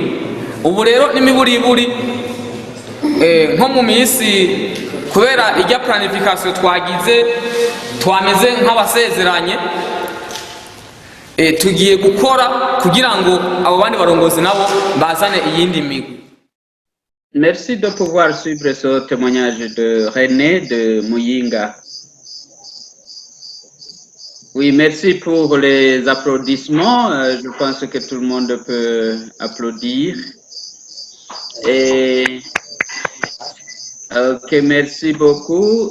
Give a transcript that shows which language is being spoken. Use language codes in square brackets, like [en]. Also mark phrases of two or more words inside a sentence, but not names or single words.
[rn] Ubu rero n'imiburiburi nko mu minsi kubera ijya planification twagize twameze nk'abasezeranye, tugiye gukora kugira ngo abo bandi barongozi nabo bazane iyindi migwi. [fr] Merci de pouvoir suivre ce témoignage de René de Muyinga. Oui, merci pour les applaudissements. Je pense que tout le monde peut applaudir. Et ok, merci beaucoup.